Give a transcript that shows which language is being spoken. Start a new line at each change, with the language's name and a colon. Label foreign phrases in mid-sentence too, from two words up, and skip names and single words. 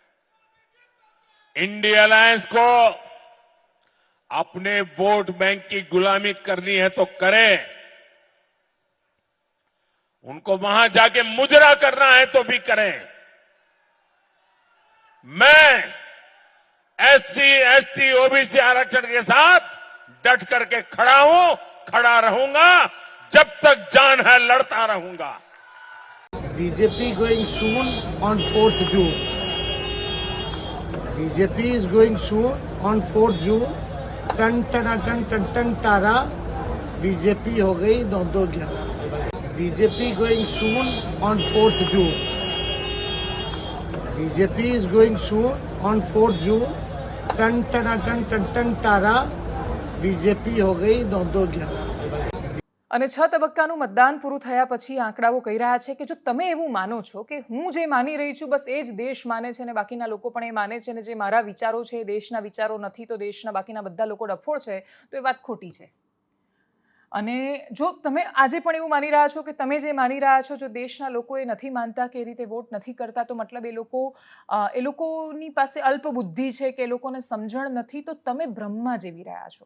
Hindi: इंडिया अलायंस को अपने वोट बैंक की गुलामी करनी है तो करे, उनको वहां जाके मुजरा करना है तो भी करें. मैं SC ST OBC आरक्षण के साथ डट करके खड़ा हूं, खड़ा रहूंगा, जब तक जान है लड़ता रहूंगा.
English: BJP going soon on 4th June. BJP is going soon on 4th June.
Hindi: टन टना टन टन टन तारा बीजेपी हो गई 9-2-11.
English: BJP going soon on 4th June. BJP is going soon on 4th June.
Hindi: टन टना टन टन टन तारा बीजेपी हो गई 9-2-11.
Gujarati: અને 6 તબક્કાનું મતદાન પૂરું થયા પછી આંકડાઓ કહી રહ્યા છે કે જો તમે એવું માનો છો કે હું જે માની રહી છું બસ એ જ દેશ માને છે અને બાકીના લોકો પણ એ માને છે અને જે મારા વિચારો છે એ દેશના વિચારો નથી તો દેશના બાકીના બધા લોકો ડફોળ છે, તો એ વાત ખોટી છે. અને જો તમે આજે પણ એવું માની રહ્યા છો કે તમે જે માની રહ્યા છો જો દેશના લોકો એ નથી માનતા કે એ રીતે વોટ નથી કરતા તો મતલબ એ લોકોની પાસે અલ્પ બુદ્ધિ છે કે એ લોકોને સમજણ નથી, તો તમે ભ્રમમાં જીવી રહ્યા છો.